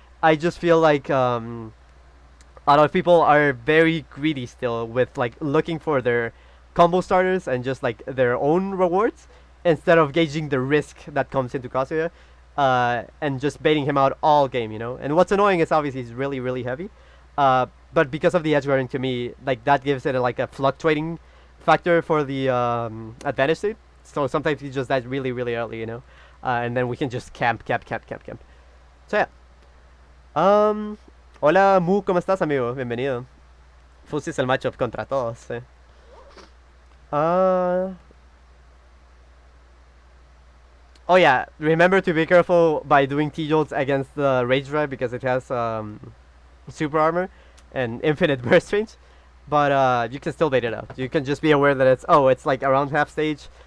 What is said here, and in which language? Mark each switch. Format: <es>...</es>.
<en>I just feel like a lot of people are very greedy still with like looking for their combo starters and just like their own rewards instead of gauging the risk that comes into Kazuya and just baiting him out all game, you know. And what's annoying is obviously he's really, really heavy. But because of the edge guarding to me, like that gives it like a fluctuating factor for the advantage state. So sometimes he just dies really, really early, you know. And then we can just camp. So yeah.</en> <es>Hola Mu, ¿cómo estás, amigo? Bienvenido. Fusis el matchup contra todos, eh.</es> <en>Uh, oh yeah, remember to be careful by doing T-Jolts against the Rage Drive because it has super armor and infinite burst range. But you can still bait it out. You can just be aware that it's like around half stage.</en>